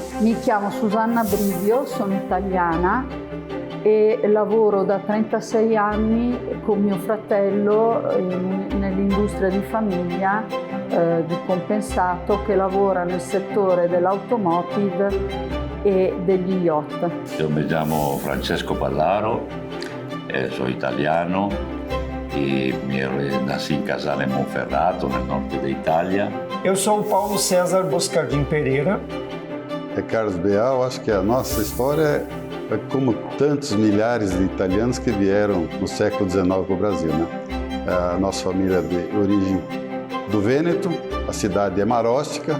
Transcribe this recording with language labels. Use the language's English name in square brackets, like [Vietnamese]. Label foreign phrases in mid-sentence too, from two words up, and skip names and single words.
[Italian] Mi chiamo Susanna Brivio, sono italiana e lavoro da 36 anni con mio fratello nell'industria di famiglia di compensato che lavora nel settore dell'automotive e degli yacht. Io mi chiamo Francesco Ballaro, sono italiano e nasci in Casale Monferrato, nel nord d'Italia. [Portuguese] Eu sou o Paulo César Boscardin Pereira. É Carlos Beal, acho que a nossa história é como tantos milhares de italianos que vieram no século XIX para o Brasil, né? A nossa família é de origem do Vêneto, a cidade é Marostica.